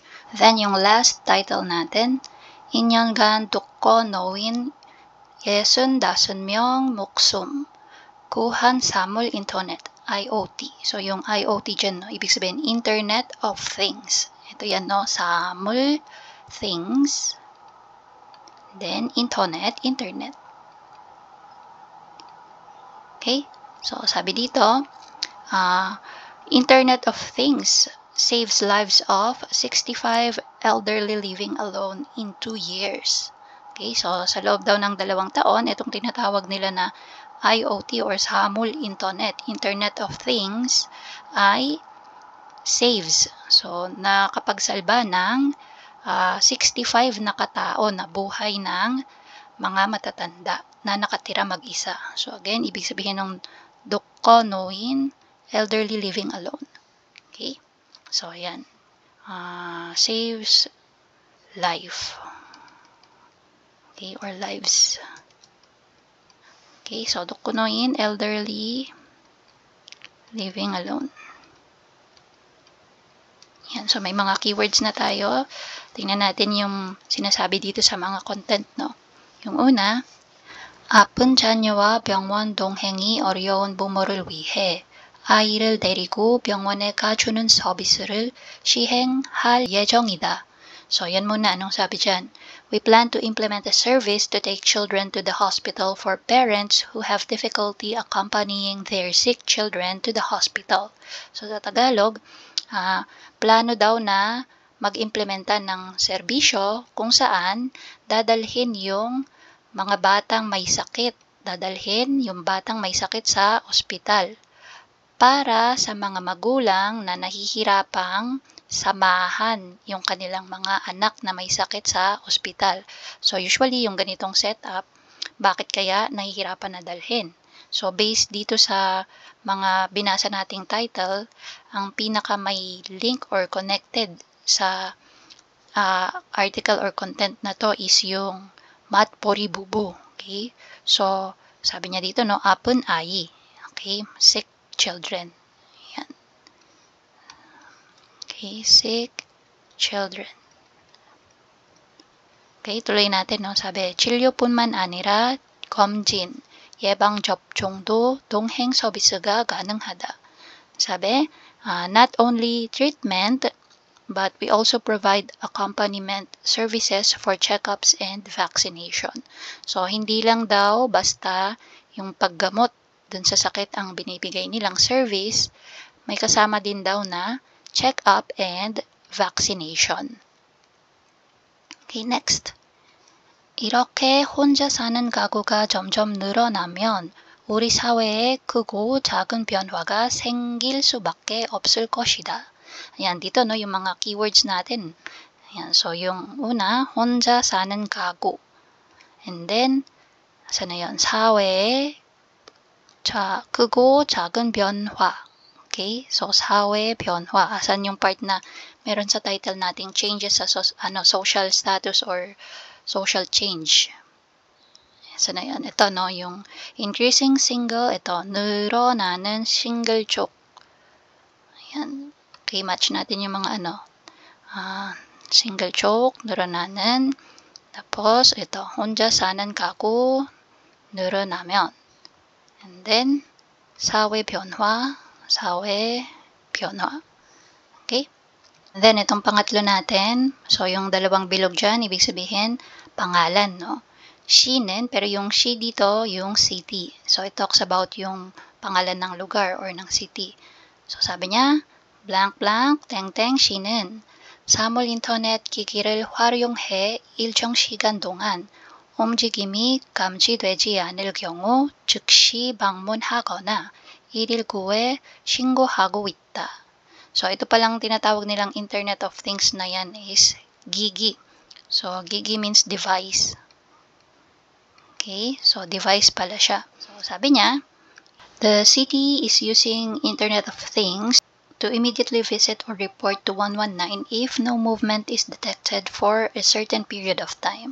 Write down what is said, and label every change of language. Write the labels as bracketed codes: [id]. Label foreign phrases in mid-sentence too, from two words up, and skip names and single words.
[tl] Then, yung last title natin, [ko] 2년간 독거 놓인 65명 목숨, 구한 사물 인터넷, IoT. [tl] So, yung IoT dyan, no? Ibig sabihin, [en] Internet of Things. [tl] Ito yan, no? [ko] Sa물, [en] things, then internet. [tl] Okay? So, sabi dito, [en] Internet of Things saves lives of 65 elderly living alone in 2 years. [tl] Okay, so sa loob daw ng 2 taon, itong tinatawag nila na IoT or Samul [en] Internet of Things [tl] ay saves. So, nakapagsalba ng 65 na katao na buhay ng mga matatanda na nakatira mag-isa. So, again, ibig sabihin ng [ko] 독거 놓인 [en] elderly living alone. [tl] Okay? So, ayan. [en] Saves life. Okay? Or lives. Okay? So, [ko] 독거 놓인 [en] elderly living alone. [tl] Yan. So, may mga keywords na tayo. Tingnan natin yung sinasabi dito sa mga content, no? Yung una, [ko] 아픈 자녀와 병원 동행이 어려운 부모를 위해 아이를 데리고 병원에 가주는 서비스를 시행할 예정이다. [tl] So, yan muna. Anong sabi dyan? [en] We plan to implement a service to take children to the hospital for parents who have difficulty accompanying their sick children to the hospital. [tl] So, sa Tagalog, plano daw na mag-implementa ng serbisyo kung saan dadalhin yung mga batang may sakit. Dadalhin yung batang may sakit sa ospital para sa mga magulang na nahihirapang samahan yung kanilang mga anak na may sakit sa ospital. So, usually, yung ganitong setup, bakit kaya nahihirapan na dalhin? So, based dito sa mga binasa nating title, ang pinaka may link or connected sa article or content na to is yung [ko] 맞벌이 부부. [tl] Okay? So, sabi niya dito, no, [ko] 아픈 아이. [en] Okay? Sick children. Yan. Okay? Sick children. [tl] Okay? Tuloy natin, no? Sabi, [ko] 진료뿐만 아니라 검진, 예방접종도 동행 서비스가 가능하다. [tl] Sabi, [en] not only treatment, but we also provide accompaniment services for checkups and vaccination. [tl] So, hindi lang daw basta yung paggamot dun sa sakit ang binibigay nilang service, may kasama din daw na [en] check-up and vaccination. Okay, next. [ko] 이렇게 혼자 사는 가구가 점점 늘어나면 우리 사회에 크고 작은 변화가 생길 수밖에 없을 것이다. [tl] Ayan, dito no, yung mga keywords natin. Ayan, so yung una, [ko] 혼자 사는 가구. [en] And then, [tl] saan na yun? [ko] 사회, 크고 작은 변화. Okay? So, 사회 변화. [tl] Asan yung part na meron sa title nating changes sa [en] social status or social change. [tl] So na yan. Ito no, yung [en] increasing single, [tl] ito, [ko] 늘어나는 single 쪽. [tl] Ayan. Okay, match natin yung mga ano. [ko] single 쪽, 늘어나는. [tl] tapos, ito, [ko] 혼자 사는 가구, 늘어나면. [en] And then, [ko] 사회 변화. [en] Okay? And then, [tl] itong pangatlo natin. So, yung dalawang bilog dyan, ibig sabihin, pangalan, no? 시는, pero yung she dito, yung city. So, it talks about yung pangalan ng lugar or ng city. So, sabi niya, [en] blank blank, [ko] 땡땡 시는 사물 인터넷 기기를 활용해 일정 시간 동안 움직임이 감지되지 않을 경우 즉시 방문하거나 119에 신고하고 있다. [tl] So, ito palang tinatawag nilang Internet of Things na yan is gigi. So, gigi means device. Okay, so device pala siya. So, sabi niya, [en] the city is using Internet of Things to immediately visit or report to 119 if no movement is detected for a certain period of time.